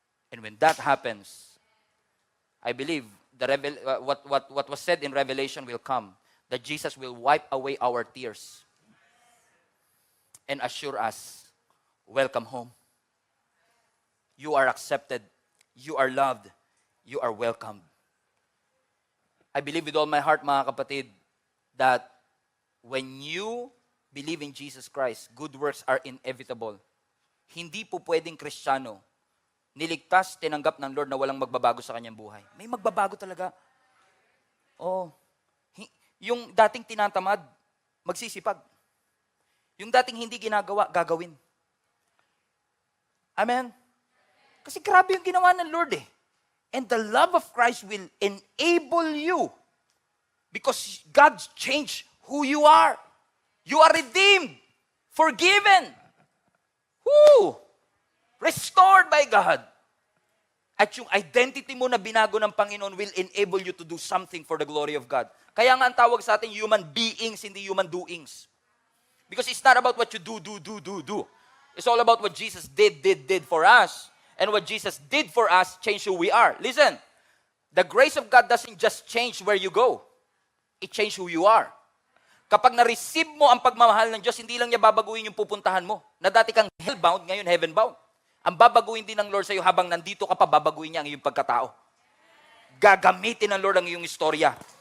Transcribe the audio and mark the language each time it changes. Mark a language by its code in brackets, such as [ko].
[en] And when that happens, I believe what was said in Revelation will come, that Jesus will wipe away our tears and assure us, welcome home. You are accepted. You are loved. You are welcomed. I believe with all my heart, [tl] mga kapatid, [en] that when you believe in Jesus Christ, good works are inevitable. [tl] Hindi po pwedeng Kristiyano, niligtas, tinanggap ng Lord na walang magbabago sa kanyang buhay. May magbabago talaga. Oh, yung dating tinatamad, magsisipag. Yung dating hindi ginagawa, gagawin. Amen? Kasi grabe yung ginawa ng Lord eh. [en] And the love of Christ will enable you because God changed who you are. You are redeemed, forgiven, restored by God. [tl] At yung identity mo na binago ng Panginoon [en] will enable you to do something for the glory of God. [tl] Kaya nga ang tawag sa atin, human beings, hindi human doings. [en] Because it's not about what you do. It's all about what Jesus did for us. And what Jesus did for us changed who we are. Listen, the grace of God doesn't just change where you go. It changed who you are. [tl] Kapag na-receive mo ang pagmamahal ng Diyos, hindi lang niya babaguhin yung pupuntahan mo. Na dati kang hellbound, ngayon heavenbound. Ang babaguhin din ng Lord sa'yo habang nandito ka pa, babaguhin niya ang iyong pagkatao. Gagamitin ng Lord ang iyong istorya.